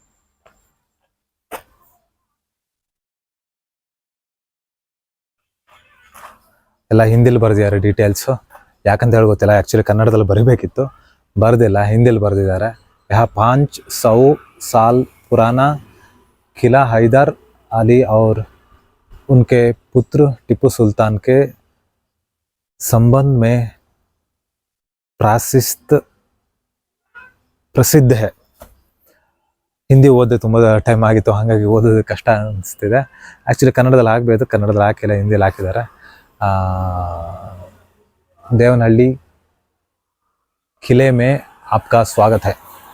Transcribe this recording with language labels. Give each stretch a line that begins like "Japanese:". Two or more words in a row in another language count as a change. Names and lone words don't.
Kannada: ಎಲ್ಲ ಹಿಂದಿಲಿ ಬರೆದಿದ್ದಾರೆ ಡೀಟೇಲ್ಸು. ಯಾಕಂತ ಹೇಳಿ ಗೊತ್ತಿಲ್ಲ. ಆ್ಯಕ್ಚುಲಿ ಕನ್ನಡದಲ್ಲಿ ಬರೀಬೇಕಿತ್ತು, ಬರೆದಿಲ್ಲ, ಹಿಂದಿಲಿ ಬರೆದಿದ್ದಾರೆ.
Hindi: ಯಹ 500 साल पुराना किला हैदर अली और उनके पुत्र टिप्पू सुल्तान के संबंध में प्रसिद्ध है.
Kannada: ಹಿಂದಿ ಓದಿದೆ, ತುಂಬ ಟೈಮ್ ಆಗಿತ್ತು, ಹಾಗಾಗಿ ಓದೋದು ಕಷ್ಟ ಅನಿಸ್ತಿದೆ. ಆ್ಯಕ್ಚುಲಿ ಕನ್ನಡದಲ್ಲಿ ಆಗಬೇಕು, ಕನ್ನಡದಲ್ಲಿ ಹಾಕಿಲ್ಲ, ಹಿಂದಿಯಲ್ಲಿ ಹಾಕಿದ್ದಾರೆ.
Hindi: देवनहल्ली किले में आपका स्वागत है.